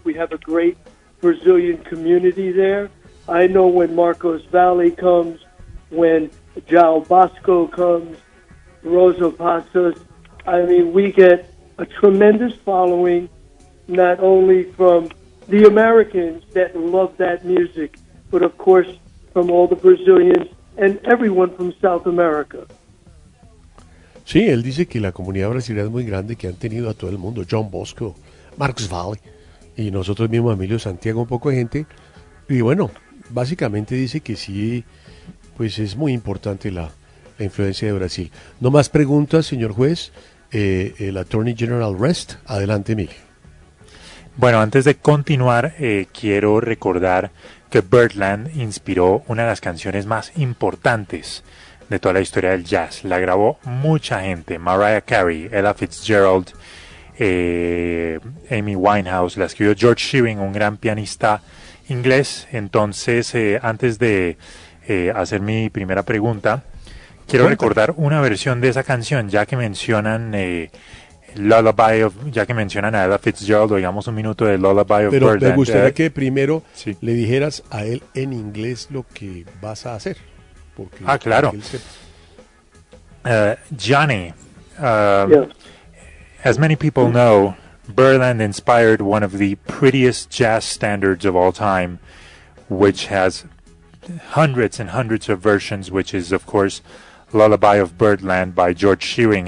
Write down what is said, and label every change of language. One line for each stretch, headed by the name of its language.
English: We have a great Brazilian community there. I know when Marcos Valle comes, when João Bosco comes, Rosa Passos. I mean, we get a tremendous following, not only from the Americans that love that music, but of course from all the Brazilians and everyone from South America.
Spanish: Sí, él dice que la comunidad brasileña es muy grande, que han tenido a todo el mundo, João Bosco, Marcos Valle, y nosotros mismos, Emilio Santiago, un poco de gente. Y bueno, básicamente dice que sí, pues es muy importante la influencia de Brasil. No más preguntas, señor juez. El Attorney General Rest. Adelante, Emilio. Bueno, antes de continuar, quiero recordar que Bertland inspiró una de las canciones más importantes de toda la historia del jazz. La grabó mucha gente. Mariah Carey, Ella Fitzgerald, Amy Winehouse. La escribió George Shearing, un gran pianista inglés. Entonces, antes de hacer mi primera pregunta, quiero recordar una versión de esa canción, ya que mencionan Lullaby of, ya que mencionan a Ella Fitzgerald, digamos un minuto de Lullaby of Bertland. Pero me gustaría que primero le dijeras a él en inglés lo que vas a hacer. Ah, claro.
English: Johnny, as many people know, Bertland inspired one of the prettiest jazz standards of all time, which has hundreds and hundreds of versions, which is, of course, Lullaby of Bertland by George Shearing.